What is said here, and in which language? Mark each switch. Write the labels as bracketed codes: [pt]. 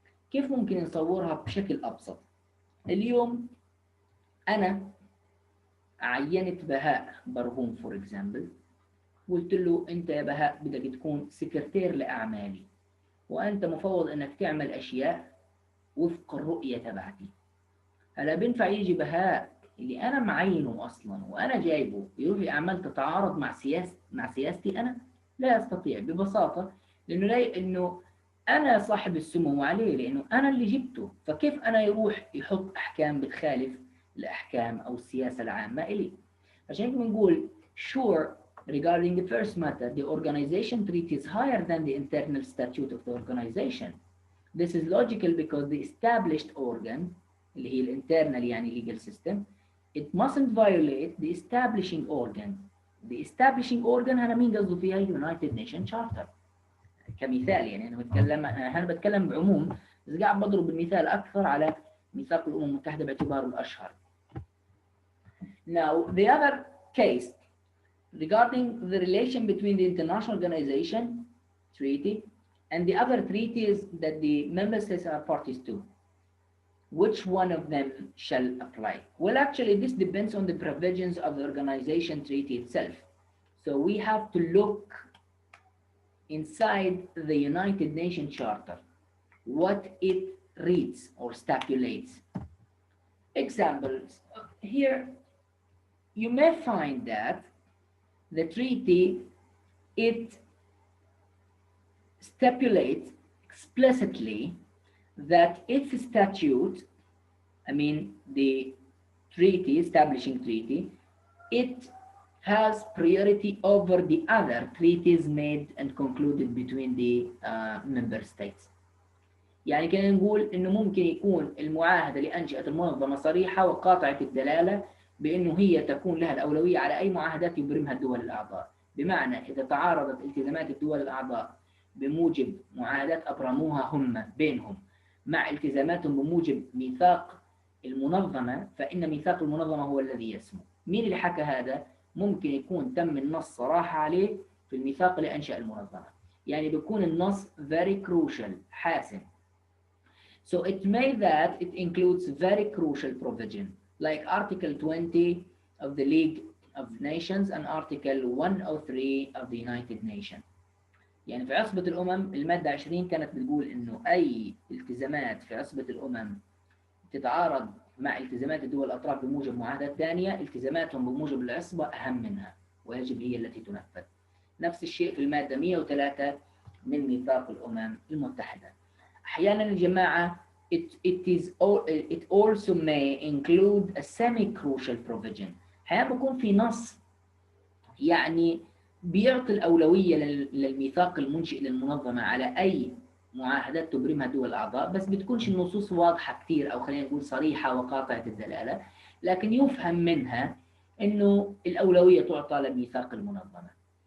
[ar] كيف ممكن نصورها بشكل أبسط؟ اليوم أنا عينت بهاء برهوم فور إكزامبل، قلت له أنت يا بهاء بدك تكون سكرتير لأعمالي، وأنت مفوض أنك تعمل أشياء وفق الرؤية تبعتي. هلا بينفع يجي بهاء اللي أنا معينه أصلا وأنا جايبه يروح أعمال تتعارض مع سياستي أنا؟ لا يستطيع ببساطة، لأنه أنا صاحب السمو عليه، لأنه أنا اللي جبته. فكيف أنا يروح يحط أحكام بتخالف الأحكام أو السياسة العامة إلي؟ عشان هيك بنقول [en] sure regarding the first matter the organization treaty is higher than the internal statute of the organization. This is logical because the established organ [ar] اللي هي الانترنال يعني [en] legal system it mustn't violate the establishing organ. The establishing organ [ar] هنا مين قصده فيها؟ United Nations Charter كمثال. يعني أنا بتكلم بعموم، بس قاعد بضرب المثال أكثر على ميثاق الأمم المتحدة باعتباره الأشهر. [en] Now the other case regarding the relation between the international organization treaty and the other treaties that the member states are parties to. Which one of them shall apply? Well, actually, this depends on the provisions of the organization treaty itself. So we have to look inside the United Nations Charter, what it reads or stipulates. Examples. Here, you may find that the treaty, it stipulates explicitly that its statute, I mean the treaty, establishing treaty, it has priority over the other treaties made and concluded between the member states. [ar] يعني كنا نقول إنه ممكن يكون المعاهدة اللي أنشأت المنظمة صريحة وقاطعة الدلالة بأنه هي تكون لها الأولوية على أي معاهدات يبرمها الدول الأعضاء. بمعنى إذا تعارضت التزامات الدول الأعضاء بموجب معاهدات أبرموها هم بينهم مع التزاماتهم بموجب ميثاق المنظمة، فإن ميثاق المنظمة هو الذي يسمو. مين اللي حكى هذا؟ ممكن يكون تم النص صراحة عليه في الميثاق اللي أنشأ المنظمة. يعني بيكون النص [en] very crucial [ar] حاسم. [en] So it may that it includes very crucial provision like Article 20 of the League of Nations and Article 103 of the United Nations. [ar] يعني في عصبة الأمم المادة 20 كانت بتقول إنه أي التزامات في عصبة الأمم تتعارض مع التزامات الدول الأطراف بموجب معاهدات ثانية، التزاماتهم بموجب العصبة أهم منها ويجب هي التي تنفذ. نفس الشيء في المادة 103 من ميثاق الأمم المتحدة. أحيانا الجماعة [en] it also may include a semi-crucial provision. [ar] أحيانا بيكون في نص يعني بيعطي الأولوية للميثاق المنشئ للمنظمة على أي معاهدات تبرمها دول الأعضاء، بس بتكونش النصوص واضحة كتير أو خلينا نقول صريحة وقاطعة الدلالة، لكن يفهم منها إنه الأولوية تعطى لميثاق المنظمة.